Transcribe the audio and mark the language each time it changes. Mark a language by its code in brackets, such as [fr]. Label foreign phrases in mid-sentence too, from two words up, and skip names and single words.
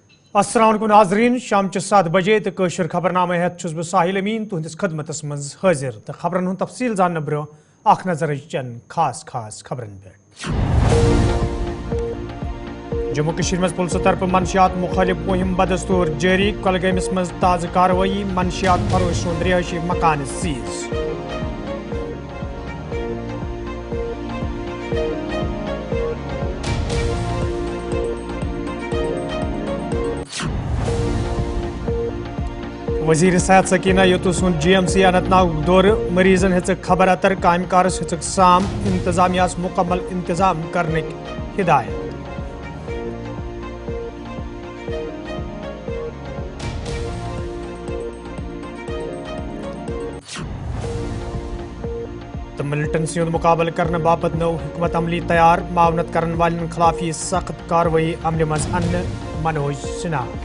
[ks] अस्सलाम वालेकुम नाज़रीन, शाम 7 बजे तो कशर खबरनामे हेत छुस बह साहिल अमीन तुहंदिस खदमतस मज हाजिर तो खबरन हुंद तफसील जान ब्रो अख नजर चन खास खबरन पे। जम्मू कश्मीर मज पुलिस तरफ मनशियात मुखालिफ मुहिम बदस्तूर जारी। कुलगामिस मज ताज़ कार्रवाई, मनशियात फरोश सुंद रिहायशी मकान सीज। वजीर सेहत सकीना यतु सुन GMC अनंतनाग दौर, मरीजन हेच खबर अतर कामकारस हेच साम, इंतजामियास मुकम्मल इंतजाम करने हिदायत। तो मिलिटेंसी मुकाबल करने बापत नौ हुकूमत अमली तैयार, मावनत करने वाले खिलाफी सख्त कार्रवाई अमल मज अन्न मनोज सिन्हा।